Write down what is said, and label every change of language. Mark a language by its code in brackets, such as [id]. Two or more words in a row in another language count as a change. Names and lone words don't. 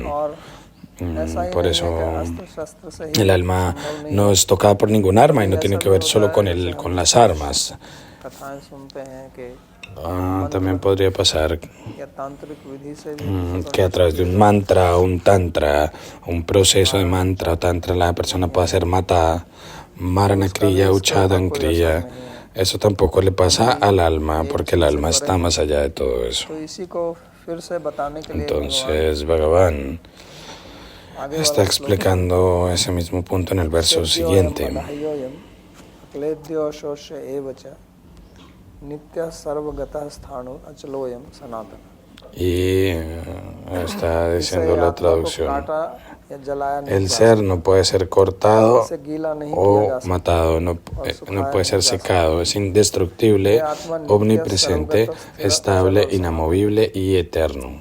[es] Por eso el alma no es tocada por ningún arma y no tiene que ver solo con las armas. También podría pasar que a través de un mantra, un tantra, un proceso de mantra o tantra, la persona pueda ser matada, [sa] marana kriya, uchadan kriya. [es] Eso tampoco le pasa al alma, porque el alma está más allá de todo eso. Entonces, Bhagavan está explicando ese mismo punto en el verso siguiente. Y está diciendo la traducción: el ser no puede ser cortado o matado, no puede ser secado, es indestructible, omnipresente, estable, inamovible y eterno.